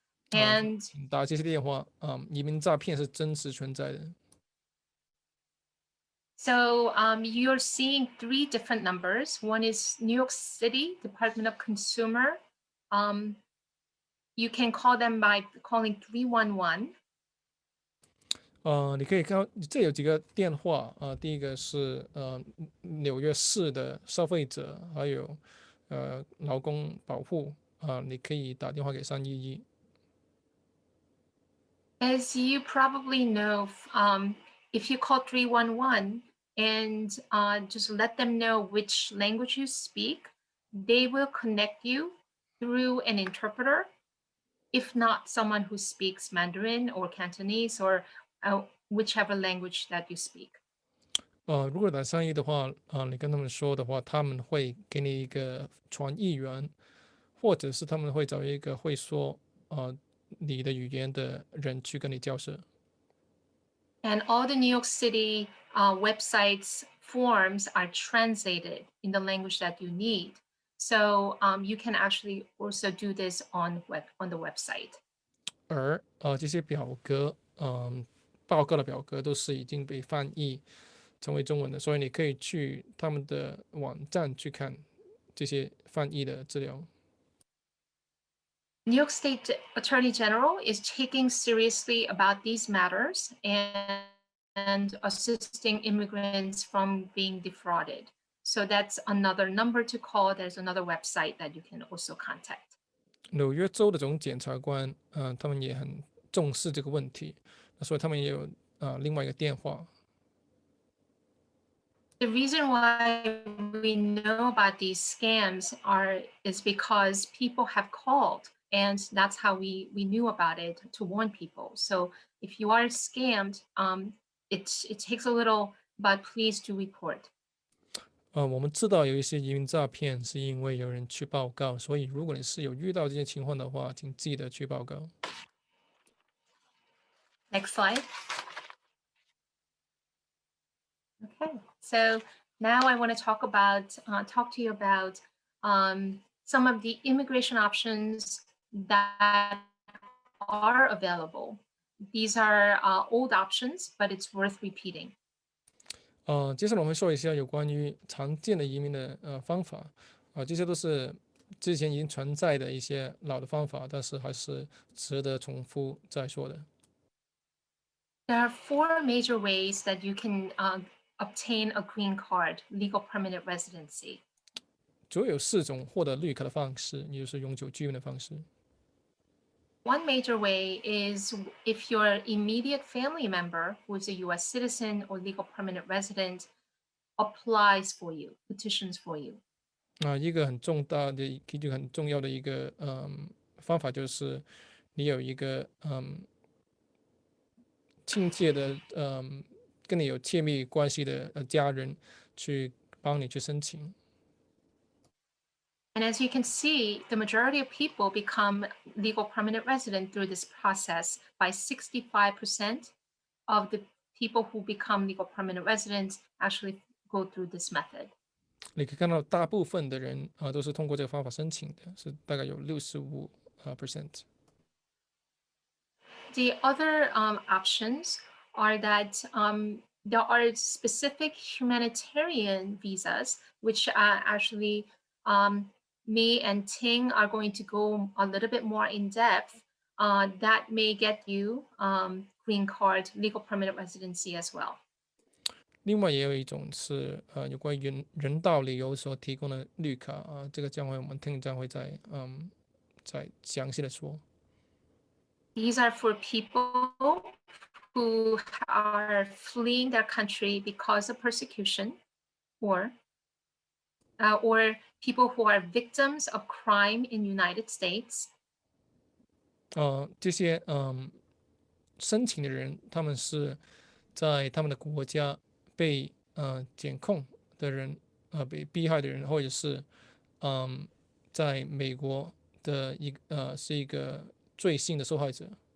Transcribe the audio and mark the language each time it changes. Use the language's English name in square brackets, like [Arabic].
[English] And [Chinese] 打这些电话，移民诈骗是真实存在的。 [English] so you're seeing 3 different numbers. One is New York City Department of Consumer. You can call them by calling 311. [Chinese] 你可以看这有几个电话第一个是纽约市的消费者，还有劳工保护你可以打电话给311。 [English] As you probably know, if you call 311 and just let them know which language you speak, they will connect you through an interpreter, if not someone who speaks Mandarin or Cantonese or whichever language that you speak. [Chinese] 如果打311的话你跟他们说的话，他们会给你一个传译员，或者是他们会找一个会说你的语言的人去跟你交涉。 [English] And all the New York City websites forms are translated in the language that you need. So you can actually also do this on the website. [Chinese] 而这些表格报告的表格都是已经被翻译成为中文的，所以你可以去他们的网站去看这些翻译的资料。 [English] New York State Attorney General is taking seriously about these matters and assisting immigrants from being defrauded. So that's another number to call. There's another website that you can also contact. [Chinese] 纽约州的总检察官，他们也很重视这个问题，所以他们也有另外一个电话。 [English] The reason why we know about these scams is because people have called, and that's how we knew about it, to warn people. So if you are scammed, it takes a little, but please do report. [Chinese] 我们知道有一些移民诈骗是因为有人去报告，所以如果你是有遇到这些情况的话，请记得去报告。 [English] Next slide. Okay, so now I want to talk to you about some of the immigration options that are available. These are old options, but it's worth repeating. [Chinese] 接下来我们会说一下有关于常见的移民的方法，这些都是之前已经存在的一些老的方法，但是还是值得重复再说的。 [English] There are 4 major ways that you can obtain a green card, legal permanent residency. [Chinese] 主要有4种获得绿卡的方式，也就是永久居民的方式。 [English] One major way is if your immediate family member who is a US citizen or legal permanent resident applies for you, petitions for you. [Chinese] 一个很重要的一个方法就是你有一个亲切的跟你有亲密关系的家人去帮你去申请。 [English] And as you can see, the majority of people become legal permanent resident through this process. By 65% of the people who become legal permanent residents actually go through this method. [Chinese] 你可以看到大部分的人都是通过这个方法申请的，是大概有65%。 [English] The other options are that there are specific humanitarian visas, which actually me and Ting are going to go a little bit more in depth. That may get you green card, legal permanent residency as well. [Chinese] 另外也有一种是有关于人道理由所提供的绿卡这个将会我们Ting将会再详细的说。 [English] These are for people who are fleeing their country because of persecution, or people who are victims of crime in United States. [Chinese] 这些申请的人，他们是在他们的国家被检控的人，被逼害的人，或者是在美国的是一个罪行的受害者。